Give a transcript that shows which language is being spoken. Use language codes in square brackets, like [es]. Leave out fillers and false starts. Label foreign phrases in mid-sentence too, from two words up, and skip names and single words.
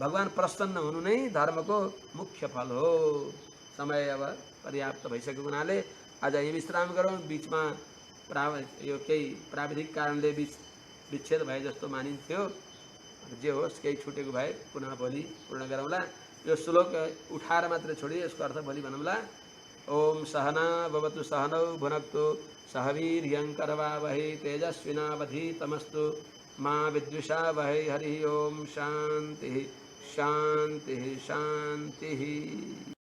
[ne] भगवान प्रसन्न हुनु नै धर्मको मुख्य फल हो। समय अब पर्याप्त भइसकेको हुनाले आज यही विश्राम गरौँ। बिचमा यो केही प्राविधिक कारणले विच्छेद भए जस्तो मानिन्थ्यो। जे होस्, केही छुटेको भए पुनः भोलि पूर्ण गरौँला। यो श्लोक उठाएर मात्रै छोडिए, यसको अर्थ भोलि भनौँला। [sa] ओम सहना भवतु सहनौ भुनक्तु सह वीर्यं करवावहै तेजस्विनावधीतमस्तु मा विद्विषावहै। हरि ओम शांति शांति शांति।